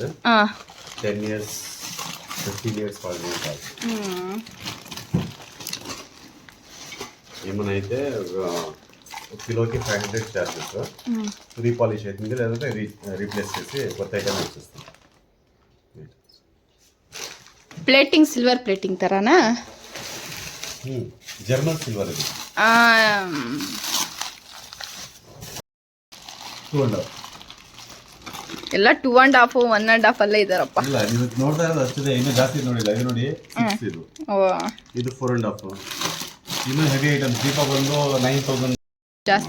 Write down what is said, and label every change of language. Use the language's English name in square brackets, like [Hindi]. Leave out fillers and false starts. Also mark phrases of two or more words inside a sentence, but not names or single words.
[English] 10 years 15 years [Telugu] ఏమనైతే కిలోకి 500 చార్జెస్. రీపాలిష్ అవుతుంది, లేదంటే రీప్లేస్ చేసి కొత్త ఐటమ్ వచ్చేస్తుంది. [English] plating silver plating [Telugu] తరానా? [English] German silver [Telugu] ఇది. [Kannada] ಎಲ್ಲ 2.5 1.5 ಅಲ್ಲೇ ಇದಾರಪ್ಪ. ಇಲ್ಲ ನೀವು ನೋಡ್ತಾ ಇರೋದು ಅಷ್ಟಿದೆ, ಇನ್ನೂ ಜಾಸ್ತಿ ನೋಡಿಲ್ಲ. ಇದು ನೋಡಿ 6 ಇದು, ಇದು 4.5. ಇನ್ನು [English] heavy item [Kannada] ದೀಪ ಬಂದು 9000. ಜಾಸ್ತಿ